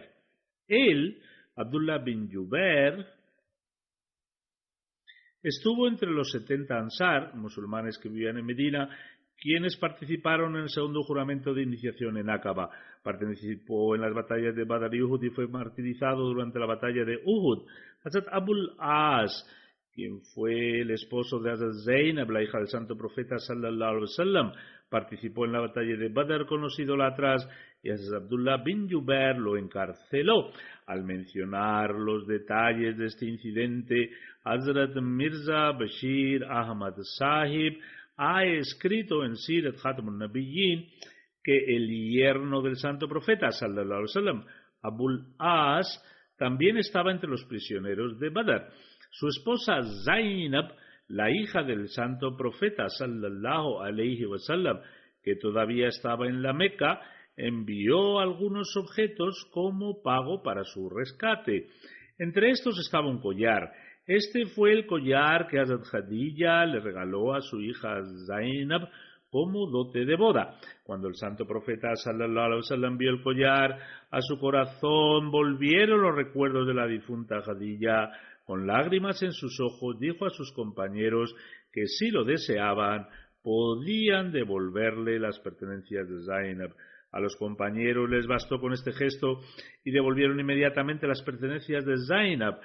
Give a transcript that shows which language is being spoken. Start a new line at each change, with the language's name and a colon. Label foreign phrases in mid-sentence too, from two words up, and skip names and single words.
Spanish: Él, Abdullah bin Jubair, estuvo entre los 70 Ansar, musulmanes que vivían en Medina, quienes participaron en el segundo juramento de iniciación en Aqaba. Participó en las batallas de Badr y Uhud y fue martirizado durante la batalla de Uhud. Hazrat Abul As, quien fue el esposo de Hazrat Zainab, la hija del santo profeta
Arabic: صلى الله عليه وسلم,
Spanish: participó en la batalla de Badr con los idolatras y Hazrat Abdullah bin Jubair lo encarceló. Al mencionar los detalles de este incidente, Hazrat Mirza Bashir Ahmad Sahib ha escrito en Sirat Khatamun Nabiyyin que el yerno del santo profeta
Arabic: صلى الله عليه وسلم,
Spanish: Abul As, también estaba entre los prisioneros de Badr. Su esposa Zainab, la hija del santo profeta
Arabic: صلى الله عليه وسلم,
Spanish: que todavía estaba en la Meca, envió algunos objetos como pago para su rescate. Entre estos estaba un collar. Este fue el collar que Hazrat Khadija le regaló a su hija Zainab como dote de boda. Cuando el santo profeta
Arabic: صلى الله عليه وسلم
Spanish: vio el collar, a su corazón volvieron los recuerdos de la difunta Khadija. Con lágrimas en sus ojos dijo a sus compañeros que si lo deseaban podían devolverle las pertenencias de Zainab. A los compañeros les bastó con este gesto y devolvieron inmediatamente las pertenencias de Zainab.